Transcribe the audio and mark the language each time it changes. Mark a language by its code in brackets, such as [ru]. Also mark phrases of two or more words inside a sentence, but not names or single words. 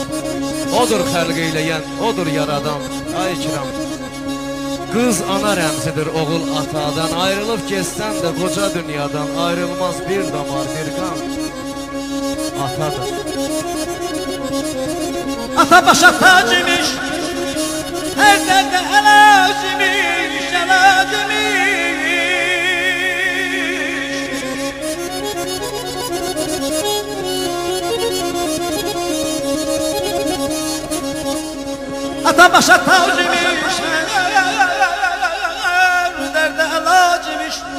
[az] Odur xəlq eyləyən, odur yaradan, ay ikram. Qız ana rəmzidir oğul atadan, ayrılıb geçsən də qoca dünyadan, ayrılmaz bir damar bir qan atadır. Ata başa tac imiş, her derde elac imiş, elac imiş. Ata başa tac imiş, her derde elac imiş.